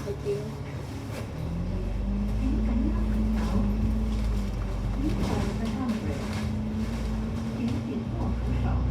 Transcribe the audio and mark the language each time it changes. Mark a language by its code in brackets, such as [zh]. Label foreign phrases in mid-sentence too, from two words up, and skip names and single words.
[yue] 係點？請緊握扶手。 [en] Please hold the handrail. [yue] 請緊握扶手。